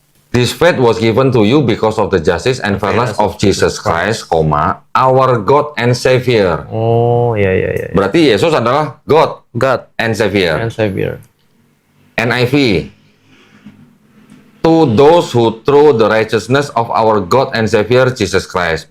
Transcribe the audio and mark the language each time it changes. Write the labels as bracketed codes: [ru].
[en] This faith was given to you because of the justice and fairness of Jesus Christ, our God and Savior. [id] Oh, iya. Berarti Yesus adalah [en] God and Savior. And Savior. NIV. To those who through the righteousness of our God and Savior Jesus Christ.